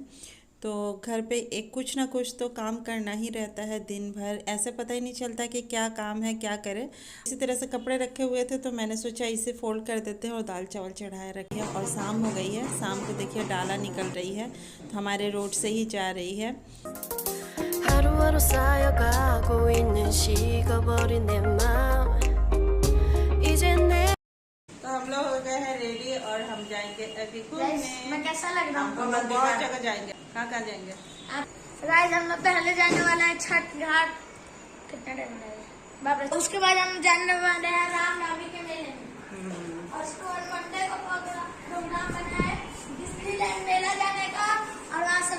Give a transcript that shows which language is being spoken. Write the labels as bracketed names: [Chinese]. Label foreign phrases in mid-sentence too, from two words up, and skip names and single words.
[Hindi] तो घर पे एक कुछ ना कुछ तो काम करना ही रहता है दिन भर, ऐसे पता ही नहीं चलता कि क्या काम है क्या करे। इसी तरह से कपड़े रखे हुए थे तो मैंने सोचा इसे फोल्ड कर देते हैं और दाल चावल चढ़ाए रखे। और शाम हो गई है, शाम को देखिए डाला निकल रही है, तो हमारे रोड से ही जा रही है। [Korean] 하루하루 쌓여가고 있는 식어버린 내 마음 이제 내। [Hindi] तो हम लोग हो गए हैं रेडी और हम जाएंगे अभी घूमने। मैं कैसा लग रहा हम लोग बहुत जगह जाएंगे। कहाँ जाएंगे? गाइस हम लोग पहले जाने वाला है छठ घाट। कितना टाइम लगेगा बाप रे। उसके बाद हम जाने वाले हैं रामनवमी के मेले में, और उसके बाद मंडे को प्रोग्राम बना है डिज्नीलैंड मेला जाने का, और वहाँ से